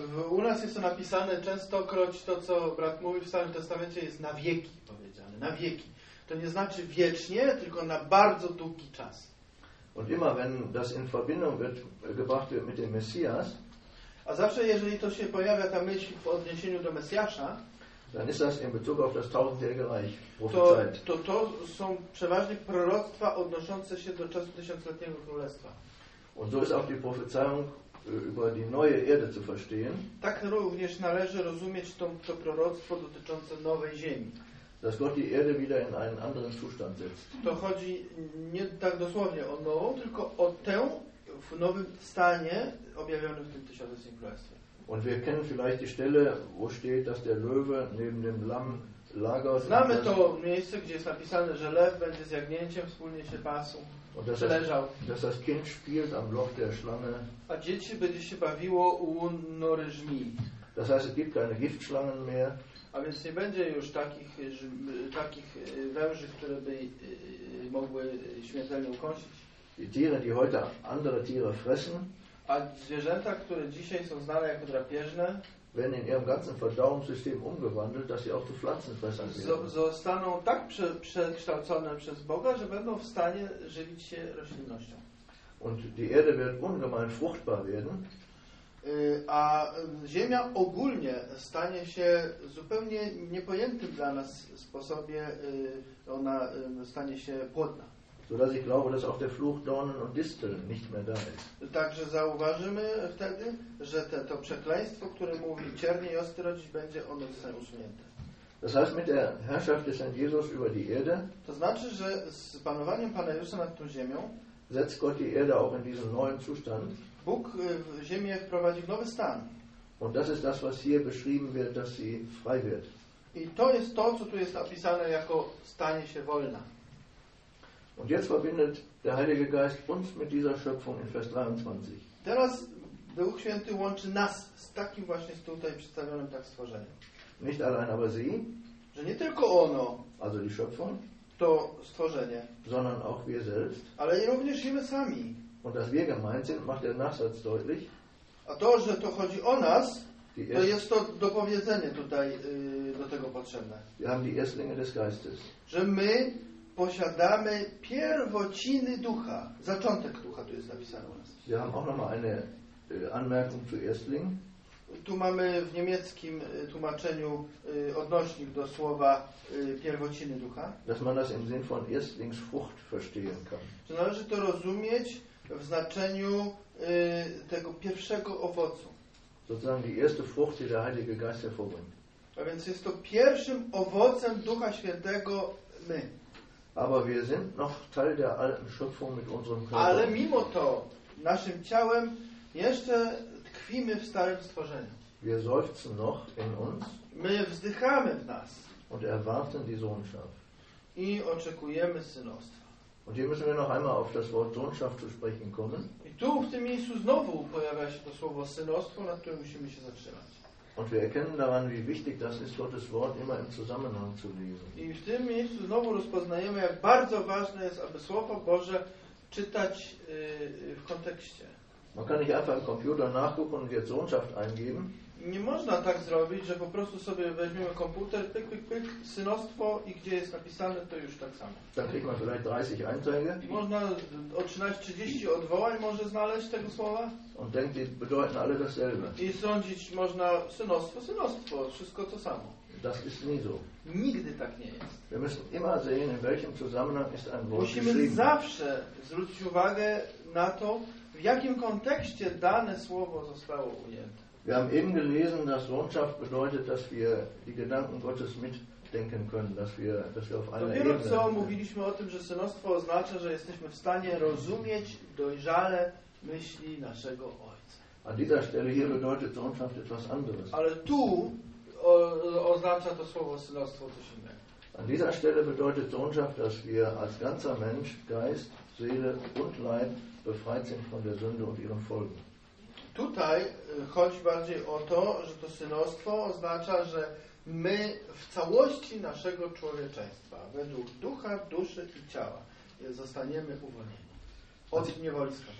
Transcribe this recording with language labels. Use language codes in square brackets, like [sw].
[pl] U nas jest to napisane częstokroć to, co brat mówi w Starym Testamencie, jest na wieki powiedziane. Na wieki. To nie znaczy wiecznie, tylko na bardzo długi czas. [de] Und immer wenn das in Verbindung wird, gebracht wird mit dem Messias, [pl] a zawsze jeżeli to się pojawia ta myśl w odniesieniu do Mesjasza, [de] dann ist das in Bezug auf das tausendjährige Reich prophezeit. [pl] To są przeważnie proroctwa odnoszące się do czasu tysiącletniego królestwa. [de] Und so ist auch die Prophezeiung über die neue Erde zu verstehen. [pl] Tak również należy rozumieć to proroctwo dotyczące nowej ziemi. [de] dass Gott die Erde wieder in einen anderen Zustand setzt. [pl] To chodzi nie tak dosłownie o nową, tylko o tę w nowym stanie objawionym w tym tysiącletnim królestwie. [de] Und wir kennen vielleicht die Stelle, wo steht, dass der Löwe neben dem Lamm lagert. [pl] Znamy to miejsce, gdzie jest napisane, że lew będzie z jagnięciem wspólnie się pasł. [de] Und dass [pl] przeleżał. [de] Dass das Kind spielt am Loch der Schlange. [pl] A dzieci będzie się bawiło u nory żmii. [de] Das heißt, es gibt keine Giftschlangen mehr. [pl] A więc nie będzie już takich, takich węży, które by mogły śmiertelnie ukąsić. [de] Die Tiere, die heute andere Tiere fressen. [pl] A zwierzęta, które dzisiaj są znane jako drapieżne, [de] werden in ihrem ganzen Verdauungssystem umgewandelt, dass sie auch zu Pflanzenfressern werden. [pl] Zostaną tak przekształcone przez Boga, że będą w stanie żywić się roślinnością. [de] Und die Erde wird ungemein fruchtbar werden. [pl] A ziemia ogólnie stanie się zupełnie niepojętym dla nas sposobie, ona stanie się płodna. [de] Sodass ich glaube, dass auch der Fluch Dornen und Disteln nicht mehr da ist. [pl] Także zauważymy wtedy, że to przekleństwo, które mówi ciernie i ostrość, będzie ono zostanie usunięte. [de] Das heißt, mit der Herrschaft des Herrn Jesus über die Erde, [pl] to znaczy, że z panowaniem Pana Jezusa nad tą ziemią, [de] setzt Gott die Erde auch in diesen neuen Zustand. [pl] Bóg w ziemię wprowadził w nowy stan. [de] Und das ist das, was hier beschrieben wird, dass sie frei wird. [pl] I to jest to, co tu jest napisane jako stanie się wolna. [de] Und jetzt verbindet der Heilige Geist uns mit dieser Schöpfung in Vers 23. [pl] Teraz Duch Święty łączy nas z takim właśnie tutaj przedstawionym tak stworzeniem. [de] Nicht allein, aber sie. [pl] Że nie tylko ono. [de] Also die Schöpfung. [pl] To stworzenie. [de] Sondern auch wir selbst. [pl] Ale i również i my sami. [de] Und dass wir gemeint sind, macht der Nachsatz deutlich. [pl] A to, że to chodzi o nas, to jest to dopowiedzenie tutaj do tego potrzebne. [de] Wir haben die Erstlinge des Geistes. [pl] Że my posiadamy pierwociny ducha. Zaczątek ducha tu jest napisane u nas. [de] Wir haben auch noch mal eine Anmerkung zu Erstling. [pl] Tu mamy w niemieckim tłumaczeniu odnośnik do słowa pierwociny ducha. [de] Dass man das im Sinn von Erstlingsfrucht verstehen kann. [pl] Że należy to rozumieć w znaczeniu tego pierwszego owocu. [de] Sozusagen die erste Frucht, die der Heilige Geist hervorbringt. [pl] A więc jest to pierwszym owocem Ducha Świętego my. [de] Aber wir sind noch Teil der alten Schöpfung mit unserem Körper. [pl] Ale mimo to naszym ciałem jeszcze tkwimy w starym stworzeniu. [de] Wir seufzen noch in uns. [pl] My wzdychamy w nas. [de] Und erwarten die Sohnschaft. [pl] I oczekujemy synostwa. [de] Und hier müssen wir noch einmal auf das Wort Sohnschaft zu sprechen kommen. [pl] I tu w tym miejscu znowu pojawia się to słowo synostwo, nad którym musimy się zatrzymać. [de] Und wir erkennen daran, wie wichtig das ist, Gottes Wort immer im Zusammenhang zu lesen. [pl] I w tym miejscu znowu rozpoznajemy, jak bardzo ważne jest, aby Słowo Boże czytać w kontekście. [de] Man kann nicht einfach im Computer nachgucken und jetzt Sohnschaft eingeben. [pl] Nie można tak zrobić, że po prostu sobie weźmiemy komputer, pyk, pyk, pyk, synostwo i gdzie jest napisane, to już tak samo. [de] Dann kriegt man vielleicht 30 Einträge. [pl] I można o 13-30 odwołań może znaleźć tego słowa. [de] Und denkt, die bedeuten alle dasselbe. [pl] I sądzić można synostwo, synostwo, wszystko to samo. [de] Das ist nie so. [pl] Nigdy tak nie jest. [de] Wir müssen immer sehen, in welchem Zusammenhang ist ein Wort geschrieben. [pl] Musimy zawsze zwrócić uwagę na to, w jakim kontekście dane słowo zostało ujęte. [de] Wir haben eben gelesen, dass Sohnschaft bedeutet, dass wir die Gedanken Gottes mitdenken können, dass wir auf einer Ebene. [pl] Dopiero co mówiliśmy o tym, że synostwo oznacza, że jesteśmy w stanie rozumieć dojrzale myśli naszego Ojca. [de] An dieser Stelle hier bedeutet Sohnschaft etwas anderes. [pl] Ale tu oznacza to słowo synostwo coś innego. [de] An dieser Stelle bedeutet Sohnschaft, dass wir als ganzer Mensch, Geist, Seele und Leib befreit sind von der Sünde und ihren Folgen. [pl] Tutaj chodzi bardziej o to, że to synostwo oznacza, że my w całości naszego człowieczeństwa, według ducha, duszy i ciała, zostaniemy uwolnieni od niewoli